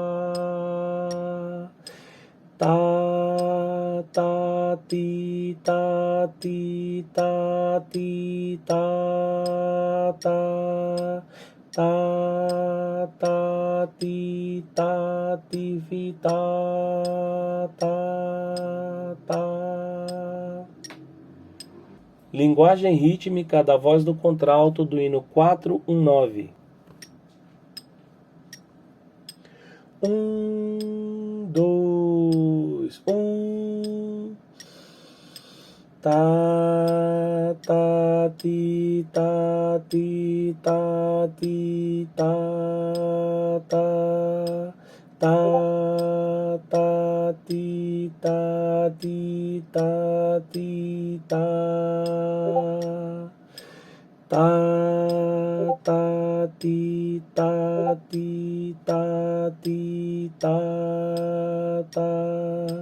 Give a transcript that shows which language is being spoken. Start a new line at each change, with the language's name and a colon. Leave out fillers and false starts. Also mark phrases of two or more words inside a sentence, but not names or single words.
Portuguese: Tá, tá, ti, tá, ti, tá, ti, tá, tá. Tá, tá, ti, tá, ti, fi, tá, tá. Linguagem rítmica da voz do contralto do hino 419. 1, 2, 1. Tá, tá, ti, tá, ti, tá, ti, tá, tá. Tá, tá, ti, tá, ti, tá, ti, tá. Tá, tá, ti, tá, ti, tá, ti, tá, tá.